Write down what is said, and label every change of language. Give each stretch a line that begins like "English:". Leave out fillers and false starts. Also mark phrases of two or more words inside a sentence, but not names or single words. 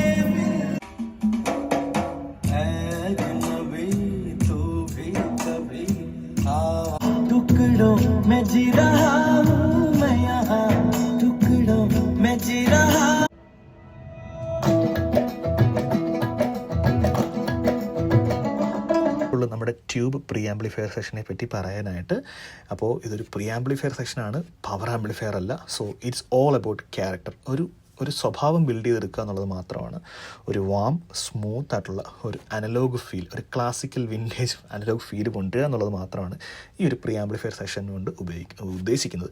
Hindi: अजनबी तू भी कभी टुकड़ों में जी रहा हूँ मैं यहाँ, टुकड़ों में जी रहा.
Malayalam: നമ്മുടെ
English: tube pre amplifier
Malayalam: സെഷനെ പറ്റി പറയാനായിട്ട്. അപ്പോൾ ഇതൊരു
English: pre amplifier
Malayalam: സെഷനാണ്,
English: power amplifier
Malayalam: അല്ല.
English: so it's all about character.
Malayalam: ഒരു സ്വഭാവം ബിൽഡ് ചെയ്തെടുക്കുക എന്നുള്ളത് മാത്രമാണ്. ഒരു
English: warm smooth
Malayalam: ആയിട്ടുള്ള ഒരു
English: analog feel,
Malayalam: ഒരു
English: classical vintage analog feel
Malayalam: കൊണ്ടുവരിക എന്നുള്ളത് മാത്രമാണ് ഈ ഒരു
English: pre amplifier
Malayalam: സെഷൻ കൊണ്ട് ഉദ്ദേശിക്കുന്നത്.